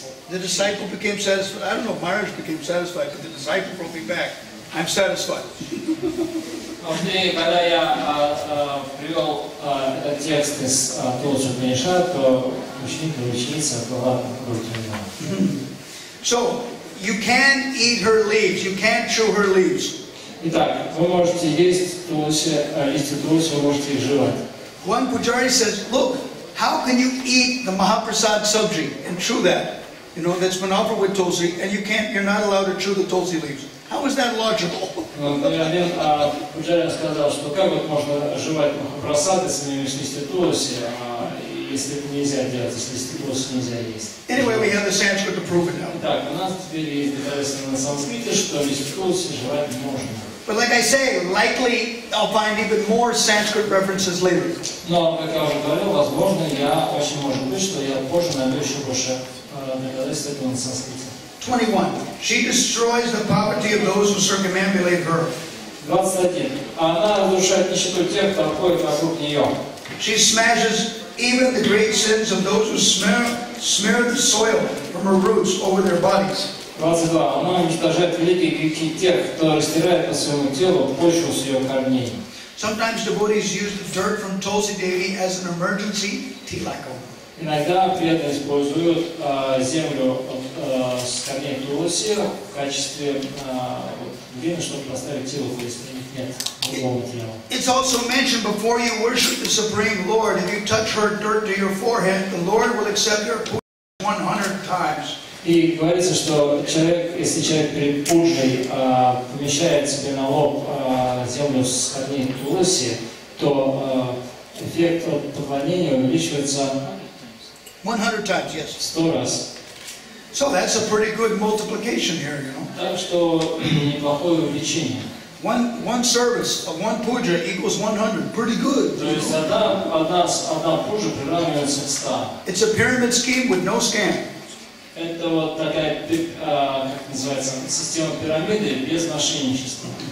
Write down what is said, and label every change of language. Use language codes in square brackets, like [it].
[en] The disciple became satisfied. I don't know if Maharaj became satisfied, but the disciple wrote me back. I'm satisfied. [ru] Когда я привел этот текст из Тулси Упанишад, то ученик или ученица была удовлетворена. [en] So, you can eat her leaves. You can't chew her leaves. [ru] Итак, вы можете есть тулси, листья тулси, вы можете их жевать. [en] One pujari says, look, how can you eat the Mahaprasad sabji and chew that? You know, that's been offered with tulsi, and you're not allowed to chew the tulsi leaves. How is that logical? [ru] Один пуджари сказал, что как вот можно жевать Махапрасад, если не листья тулси, если это нельзя делать, если листья тулси нельзя есть. [en] Anyway, we have the Sanskrit to prove it now. [ru] Так, у нас теперь есть доказательства на санскрите, что листья тулси жевать можно. [en] But like I say, likely I'll find even more Sanskrit references later. [ru] Но, как я уже говорил, возможно, очень может быть, что я позже найду еще больше доказательств этого на санскрите. [en] 21. She destroys the poverty of those who circumambulate her. [ru] 21. Она разрушает нищету тех, кто ходит вокруг нее. [en] She smashes even the great sins of those who smear the soil from her roots over their bodies. 22. [ru] Она уничтожает великие грехи тех, кто растирает по своему телу почву с ее корней. [en] Sometimes devotees use the dirt from Tulsi Devi as an emergency tilakam. [ru] Иногда преданные используют землю с корней тулси в качестве глины, чтобы поставить тело, если у них нет другого материала. [en] It's also mentioned before you worship the Supreme Lord, if you touch her dirt to your forehead, the Lord will accept your puja 100 times. [ru] И говорится, что если человек перед пуджей помещает себе на лоб землю с корней тулси, то эффект от поклонения увеличивается [en] 100 times, yes. [ru] 100 раз. [en] So that's a pretty good multiplication here, you know. [ru] Так что неплохое увеличение. [en] One service of one puja equals 100. Pretty good. [ru] То есть одна пуджа приравнивается к 100. [en] It's a pyramid scheme with no scam. [ru] Это вот такая, как называется, система пирамиды без мошенничества.